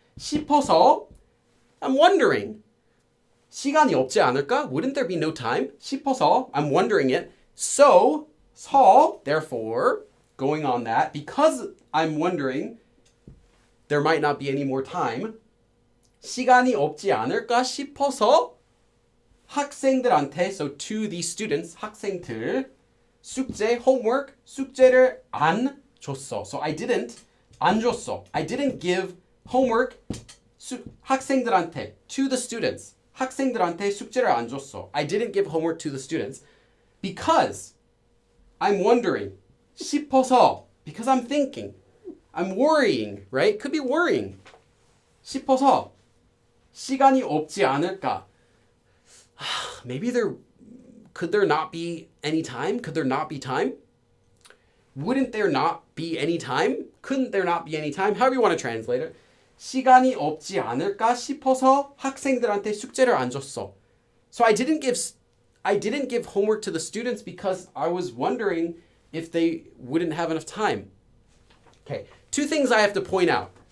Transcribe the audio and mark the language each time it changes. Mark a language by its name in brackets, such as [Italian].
[Korean] 싶어서, [English] I'm wondering. [Korean] 시간이 없지 않을까? [English] Wouldn't there be no time? [Korean] 싶어서, [English] I'm wondering it. So, therefore, going on that, because I'm wondering, there might not be any more time. [Korean] 시간이 없지 않을까 싶어서 학생들한테, [English] so to the students, [Korean] 학생들, 숙제, [English] homework, [Korean] 숙제를 안 줬어. [English] So I didn't, [Korean] 안 줬어. [English] I didn't give homework, [Korean] 학생들한테, [English] to the students. [Korean] 학생들한테 숙제를 안 줬어. [English] I didn't give homework to the students because I'm wondering. [Korean] 싶어서, [English] because I'm thinking. I'm worrying, right? Could be worrying. [Korean] 싶어서 시간이 없지 않을까? [English] Maybe could there not be any time? Could there not be time? Wouldn't there not be any time? Couldn't there not be any time? However you want to translate it. [Korean] 시간이 없지 않을까 싶어서 학생들한테 숙제를 안 줬어. [English] So I didn't give homework to the students because I was wondering if they wouldn't have enough time. Okay, two things I have to point out.